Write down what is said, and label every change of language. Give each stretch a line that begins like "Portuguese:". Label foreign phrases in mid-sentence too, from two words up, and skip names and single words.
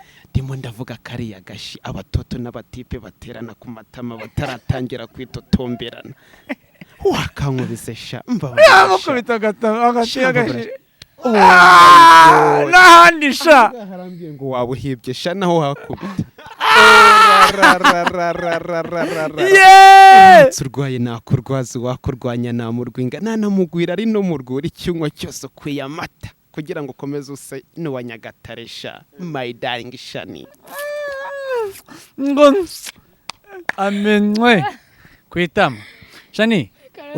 Kinyarwanda: Ndimo ndavuga kariya gashi abatoto n'abatipe baterana ku matama bataratangira kwitotomberana. Wakankubise sha, mbabarira sha. Yamukubita agata-, agati Sha, agashi. mbabarira. Ah, Oh, n'ahandi sha. aha harambwiye ngo waba uhibye sha, naho hakubita. Oh, ra, ra, ra, ra, ra, ra, ra, ra, ra. Yeah! Uramutse urwaye nakurwaza, uwakurwanya namurwinga, nanamugwira ari no mu rwuri, icyunywa cyose ukwiye amata, kugira ngo ukomeze use n'uwa Nyagatare sha.
English: My darling
Kinyarwanda: Shani. Ngo amenywe ku itama. Shani, Karate.